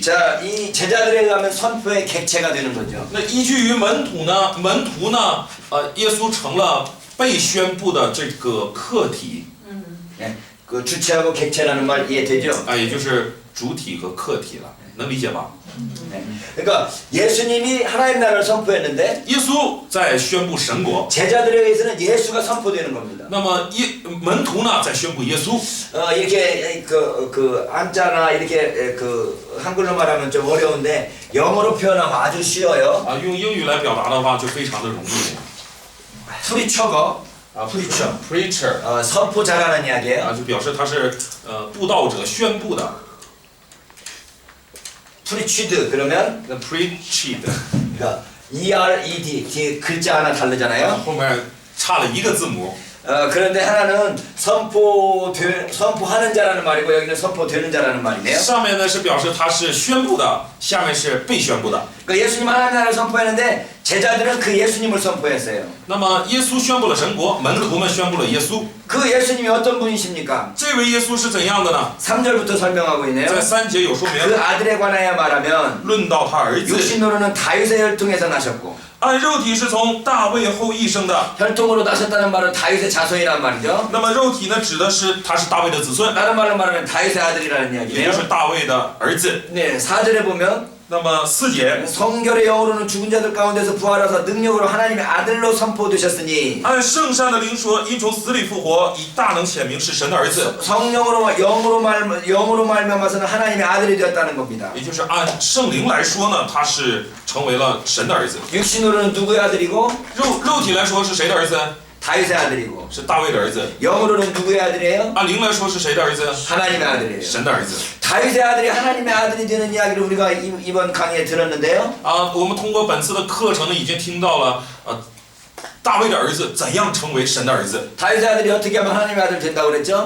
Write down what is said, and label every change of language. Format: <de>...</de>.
<ko>자, 이 제자들에 의하면 선포의 객체가 되는 거죠.</ko> <zh>那依据于门徒呢，耶稣成了被宣布的这个客体，</zh> <ko>네. 그 주체하고 객체라는 말 이해되죠?</ko> <zh>啊，也就是主体和客体了，能理解吧？</zh> <ko>네. 그러니까 예수님이 하나님 나라를 선포했는데</ko> <zh>耶稣在宣布神国，</zh> <ko>제자들에 의해서는 예수가 선포되는 겁니다.</ko> <zh>那么门徒呢在宣布耶稣。</zh> <ko>이렇게 그 한자나 이렇게 그 한글로 말하면 좀 어려운데 영어로 표현하면 아주 쉬워요.</ko> <zh>啊，用英语来表达的话就非常的容易。</zh> <ko>프리처거,</ko> <en>啊，preacher，</en> <ko>선포자라는 이야기예요.</ko> <zh>啊，就表示他是布道者宣布的。</zh> <ko>프리치드 그러면</ko> <en>The preached，</en> <ko>그러니까 ERED 뒤에 글자 하나 다르잖아요.</ko> <zh>后面差了一个字母。</zh> <ko>그런데 하나는 선포하는 자라는 말이고 여기는 선포되는 자라는 말이네요.</ko> <zh>上面呢是表示他是宣布的，下面是被宣布的。</zh> <ko>그러니까 예수님 하나님 나라를 선포했는데 제자들은 그 예수님을 선포했어요.</ko> <zh>那么耶稣宣布了神国，门徒们宣布了耶稣。</zh> <ko>그 예수님이 어떤 분이십니까?</ko> <zh>这位耶稣是怎样的呢？</zh> <ko>3절부터 설명하고 있네요.</ko> <zh>在3节有说</zh> <ko>그</ko> <zh>明，</zh> <ko>아들에 관하여 말하면</ko> <zh>论到他儿子，</zh> <ko>육신으로는 다윗의 혈통에서 나셨고</ko> <zh>按肉体是从大卫后裔生的。</zh> <ko>혈통으로 나셨다는 말은 다윗의 자손이란 말이죠.</ko> <zh>那么肉体呢，指的是他是大卫的子孙，</zh> <ko>다른 말로 말하면 다윗의 아들이라는</ko> <zh>也就</zh> <ko>이야기네요.</ko> <zh>是大卫的儿子。</zh> <ko>네, 4절에 보면</ko> <zh>那么4节，</zh> <ko>성결의 영으로는 죽은 자들 가운데서 부활하사 능력으로 하나님의 아들로 선포되셨으니</ko> <zh>按圣善的灵说，因从死里复活，以大能显明是神的儿子，</zh> <ko>성령으로 영으로 말미암아서는 하나님의 아들이 되었다는 겁니다.</ko> <zh>也就是按圣灵来说呢，他是成为了神的儿子。</zh> <ko>육신으로는 누구의 아들이고</ko> <zh>肉体来说是谁的儿子？</zh> <ko>다윗의 아들이고</ko> <zh>是大卫的儿子。</zh> <ko>영으로는 누구의 아들이에요?</ko> <zh>按灵来说是谁的儿子？</zh> <ko>하나님의 아들이에요.</ko> <zh>神的儿子。</zh> <ko>다윗의 아들이 하나님의 아들이 되는 이야기를 우리가 이번 강의에 들었는데요.</ko> <zh>啊，我们通过本次的课程呢，已经听到了大卫的儿子怎样成为神的儿子。</zh> <ko>다윗의 아들이 어떻게 하면 하나님의 아들 된다고 그랬죠?</ko>